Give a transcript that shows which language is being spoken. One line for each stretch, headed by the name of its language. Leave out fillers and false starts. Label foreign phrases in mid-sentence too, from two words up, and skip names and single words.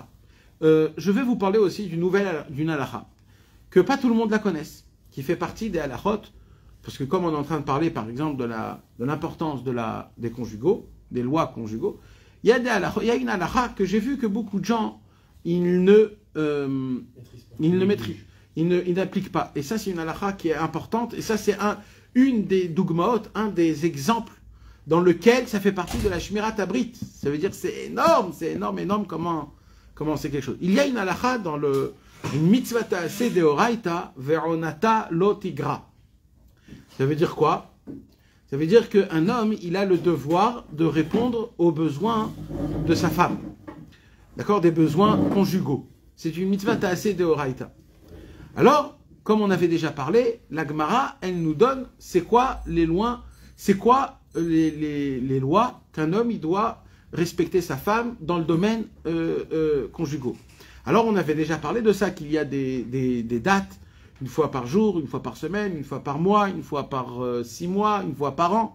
French: Je vais vous parler aussi d'une halacha, que pas tout le monde la connaisse, qui fait partie des halachot, parce que comme on est en train de parler, par exemple, de l'importance des conjugaux, des lois conjugaux, il y a une halakha que j'ai vu que beaucoup de gens ils n'appliquent pas. Et ça, c'est une halakha qui est importante. Et ça, c'est une des dogmaot, un des exemples dans lequel ça fait partie de la
Hebrew: שמירת הברית.
French: Ça veut dire que c'est énorme comment c'est quelque chose. Il y a une halakha dans une
Hebrew: מצוות עשה דאורייתא ועונתה לא יגרע.
French: Ça veut dire quoi? Ça veut dire qu'un homme, il a le devoir de répondre aux besoins de sa femme. D'accord? Des besoins conjugaux. C'est une
Hebrew: מצוות עשה דאורייתא.
French: Alors, comme on avait déjà parlé, la Gemara, elle nous donne c'est quoi les lois qu'un homme il doit respecter sa femme dans le domaine conjugaux. Alors on avait déjà parlé de ça, qu'il y a des dates, une fois par jour, une fois par semaine, une fois par mois, une fois par 6 mois, une fois par an.